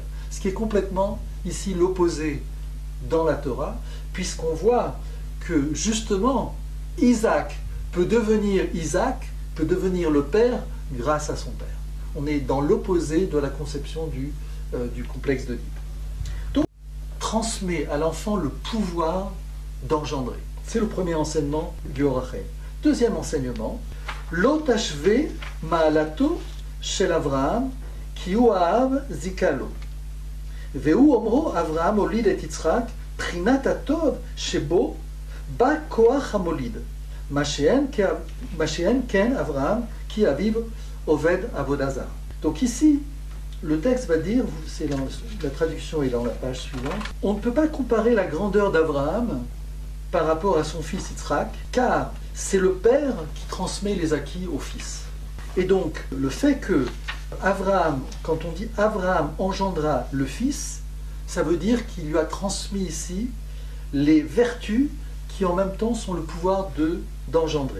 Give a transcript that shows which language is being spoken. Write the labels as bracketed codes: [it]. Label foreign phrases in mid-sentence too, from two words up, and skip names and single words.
[fr] Ce qui est complètement ici l'opposé dans la Torah, puisqu'on voit que justement Isaac peut devenir le père grâce à son père. On est dans l'opposé de la conception du complexe d'Oedipe. Donc, transmet à l'enfant le pouvoir d'engendrer. C'est le premier enseignement du Or HaChaim. Deuxième enseignement, [he] לא תשווה מעלתו של אברהם כי הוא האב זכה לו. והוא אומרו אברהם הוליד את יצחק פרנת הטוב שבו בא כח המוליד. מה שאין כן אברהם כי אביו עובד עבודה זרה. [fr] Donc ici, le texte va dire, la traduction est dans la page suivante, on ne peut pas comparer la grandeur d'Abraham par rapport à son fils Yitzhak, car c'est le père qui transmet les acquis au fils. Et donc, le fait que Abraham, quand on dit Abraham engendra le fils, ça veut dire qu'il lui a transmis ici les vertus qui en même temps sont le pouvoir d'engendrer.